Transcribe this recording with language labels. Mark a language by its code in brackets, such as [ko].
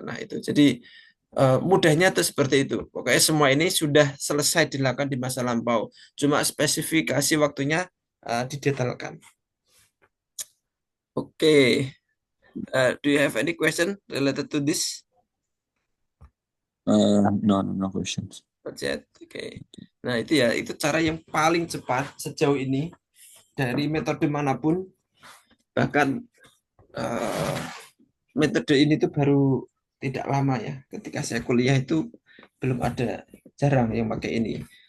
[id] Nah itu, jadi mudahnya tuh seperti itu. Pokoknya semua ini sudah selesai dilakukan di masa lampau. Cuma spesifikasi waktunya didetailkan. [en] Oke, do you have any question related to this? No, no, no questions. Budget. Oke. [id] Nah, itu ya, itu cara yang paling cepat sejauh ini dari metode manapun. Bahkan eh, metode ini tuh baru tidak lama ya. Ketika saya kuliah itu belum ada, jarang yang pakai ini.